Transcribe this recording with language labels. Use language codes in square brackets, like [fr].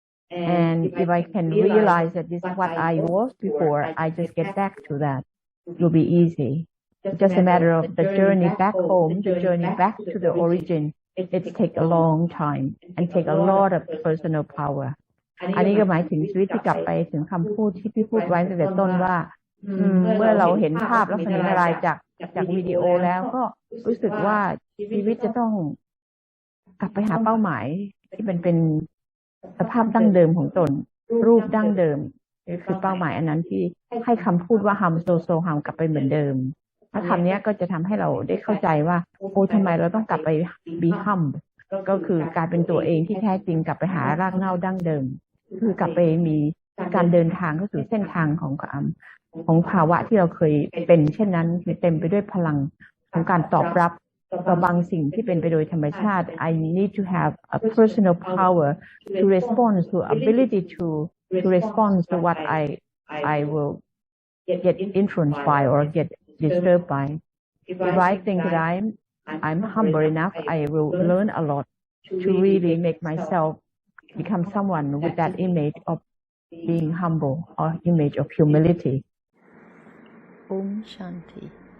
[en] And if I can realize that this is what I was before, I just get back to that. It will be easy. It's just a matter of the journey back home, the journey back to the origin. It takes a long time and take a lot of personal power. [th] อันนี้ก็หมายถึงชีวิตที่กลับไปถึงคำพูดที่พี่พูดไว้ตั้งแต่ต้นว่าเมื่อเราเห็นภาพลักษณะอะไรจากวิดีโอแล้วก็รู้สึกว่าชีวิตจะต้อง กลับไปหาเป้าหมายที่มันเป็นสภาพดั้งเดิมของตนรูปดั้งเดิมคือเป้าหมายอันนั้นที่ให้คำพูดว่าฮัมโซฮัมกลับไปเหมือนเดิมถ้าคำนี้ก็จะทำให้เราได้เข้าใจว่าโอ้ทำไมเราต้องกลับไปบีฮัมก็คือการเป็นตัวเองที่แท้จริงกลับไปหารากเหง้าดั้งเดิมคือกลับไปมีการเดินทางเข้าสู่เส้นทาง ของภาวะที่เราเคยเป็นเช่นนั้นคือเต็มไปด้วยพลังของการตอบรับต่อบางสิ่งที่เป็นไปโดยธรรมชาติ [en] I need to have a personal power to respond to ability to respond to what I will get influenced by or get disturbed by. If I think that I'm humble enough, I will learn a lot to really make myself become someone with that image of being humble or image of humility. Om Shanti.